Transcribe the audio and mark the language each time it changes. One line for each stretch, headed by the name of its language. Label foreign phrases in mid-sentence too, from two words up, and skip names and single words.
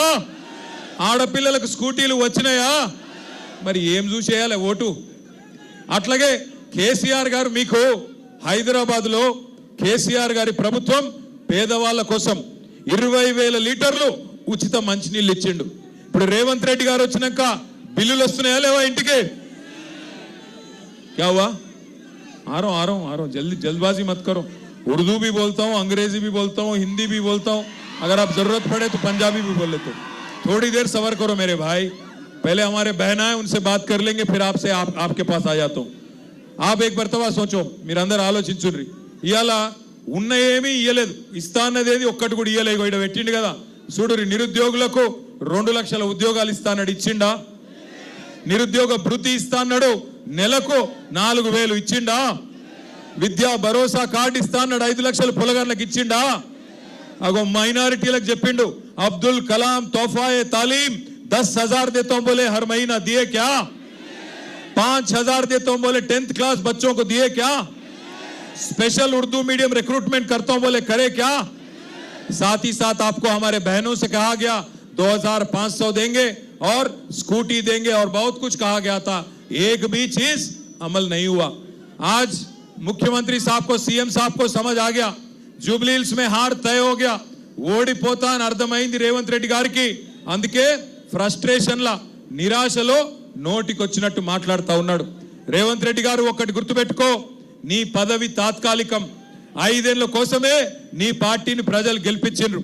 Telugu: ఆడపిల్లలకు స్కూటీలు వచ్చినాయా? మరి ఏం చూసేయాలి ఓటు? అట్లాగే కేసీఆర్ గారు మీకు హైదరాబాద్లో కేసీఆర్ గారి ప్రభుత్వం పేదవాళ్ళ కోసం 20,000 లీటర్లు ఉచిత మంచినీళ్ళు ఇచ్చిండు. ఇప్పుడు రేవంత్ రెడ్డి గారు వచ్చినాక బిల్లులు వస్తున్నాయా లేవా ఇంటికి?
Hindi: क्या हुआ? आ रहा हूँ जल्दबाजी मत करो. उर्दू भी बोलता हूँ, अंग्रेजी भी बोलता हूँ, हिंदी भी बोलता हूँ, अगर आप जरूरत पड़े तो पंजाबी भी बोल लेते. थोड़ी देर सबर करो मेरे भाई, पहले हमारे बहना है उनसे बात कर लेंगे, फिर आपसे आपके पास आ जाता हूँ. आप एक मरतबा सोचो,
Telugu: మీరు అందరూ ఆలోచించుర్రి. ఇయాల ఉన్న ఏమీ ఇయ్యలేదు, ఇస్తా అన్నదేది ఒక్కటి కూడా ఇయ్యలేదు. ఇక్కడ పెట్టిండు కదా చూడుర్రి, నిరుద్యోగులకు 2 లక్షల ఉద్యోగాలు ఇస్తా అన్నాడు, ఇచ్చిండా? నిరుద్యోగ భృతి ఇస్తా అన్నాడు, నెలకు 4,000 ఇచ్చిండా? విద్యా భరోసా కార్డు ఇస్తా అన్నాడు, 5 లక్షల పొలగాళ్ళకి ఇచ్చిండా? అగో మైనారిటీలకు చెప్పిండు,
Hindi: అబ్దుల్ కలాం తోఫాయే తాలీం 10,000 देता हूं बोले हर महीना, दिए क्या? 5,000 देता हूं बोले 10th क्लास बच्चों को, दिए क्या?
English: special Urdu medium recruitment
Hindi: करता हूं बोले, करे क्या? साथ ही साथ आपको हमारे बहनों से कहा गया 2,500 देंगे और स्कूटी देंगे और बहुत कुछ कहा गया था, एक भी चीज अमल नहीं हुआ. आज मुख्यमंत्री साहब को, सीएम साहब को समझ आ गया, जुबली हिल्स में हार तय हो गया,
Telugu: ఓడిపోతా అని అర్థమైంది రేవంత్ రెడ్డి గారికి. అందుకే ఫ్రస్ట్రేషన్ల నిరాశలో నోటికొచ్చినట్టు మాట్లాడుతూ ఉన్నాడు. రేవంత్ రెడ్డి గారు ఒక్కటి గుర్తుపెట్టుకో, నీ పదవి తాత్కాలికం. 5 ఏళ్ల కోసమే నీ పార్టీని ప్రజలు గెలిపించిండ్రు.